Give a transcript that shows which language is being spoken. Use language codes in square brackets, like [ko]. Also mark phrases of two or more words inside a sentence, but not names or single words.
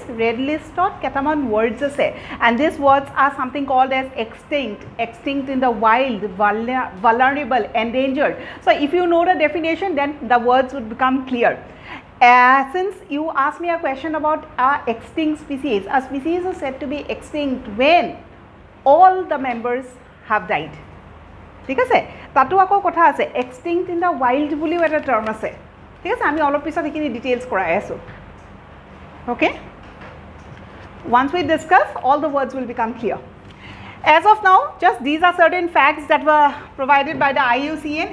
[en] Red list ketaman words আছে, and these words are something called as extinct in the wild, vulnerable, endangered. So, if you know the definition, then the words would become clear. Since you asked me a question about extinct species, a species is said to be extinct when all the members have died. [as] ঠিক আছে, তাতো আকৌ কথা আছে, [en] extinct in the wild [as] বুলিও এটা টার্ম আছে। ঠিক আছে, আমি অলপ পিছত এইখিনি ডিটেইলছ কৰাই আছো। [en] Okay? Once we discuss, all the words will become clear. As of now, just these are certain facts that were provided by the IUCN.